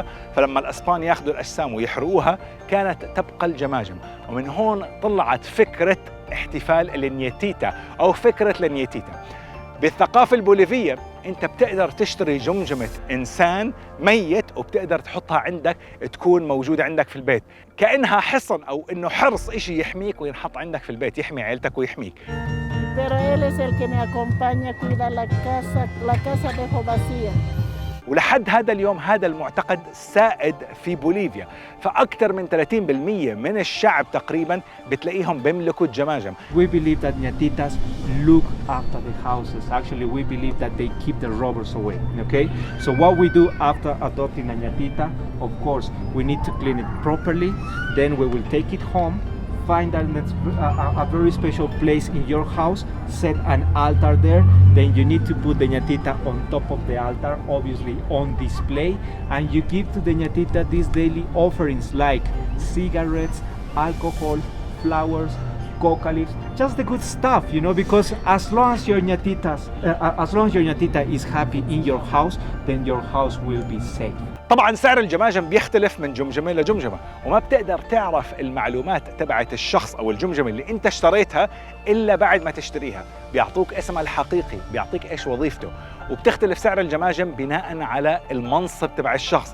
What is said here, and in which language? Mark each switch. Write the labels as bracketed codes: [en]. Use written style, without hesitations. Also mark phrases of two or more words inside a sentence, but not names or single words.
[ar] فلما الأسبان ياخذوا الأجسام ويحرقوها كانت تبقى الجماجم، ومن هون طلعت فكرة احتفال النيتيتا أو فكرة النيتيتا. بالثقافة البوليفية انت بتقدر تشتري جمجمة انسان ميت وبتقدر تحطها عندك تكون موجودة عندك في البيت كأنها حصن او انه حرص اشي يحميك وينحط عندك في البيت يحمي عيلتك ويحميك. [es] Pero él es el que me acompaña, cuida la casa dejo vacía. [ar] ولحد هذا اليوم هذا المعتقد سائد في بوليفيا، فأكثر من 30% من الشعب تقريبا بتلاقيهم بيملكوا الجماجم. [en] We believe that ñatitas look after the houses. Actually, we believe that they keep the robbers away. Okay? So what we do after adopting a ñatita, of course, we need to clean it properly. Then we will take it home, find a very special place in your house, set an altar there. Then you need to put the ñatita on top of the altar, obviously on display, and you give to the ñatita these daily offerings like cigarettes, alcohol, flowers, coca leaves, just the good stuff, you know, because as long as your ñatita is happy in your house, then your house will be safe. [ar] طبعا سعر الجماجم بيختلف من جمجمة لجمجمة، وما بتقدر تعرف المعلومات تبعت الشخص أو الجمجمة اللي أنت اشتريتها إلا بعد ما تشتريها. بيعطوك اسمها الحقيقي، بيعطيك إيش وظيفته، وبتختلف سعر الجماجم بناء على المنصب تبع الشخص.